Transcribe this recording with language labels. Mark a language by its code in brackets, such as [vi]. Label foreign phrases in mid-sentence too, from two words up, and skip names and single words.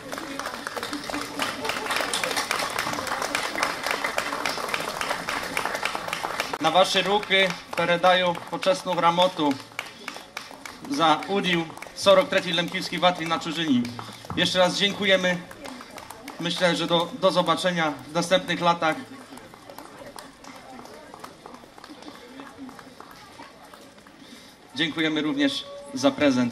[pl] Na wasze ruki [uk] передаю почесну грамоту [pl] za udział 43. Lempickiej Watry na Czurzyni. Jeszcze raz dziękujemy. Myślę, że do zobaczenia w następnych latach. Dziękujemy również za prezent.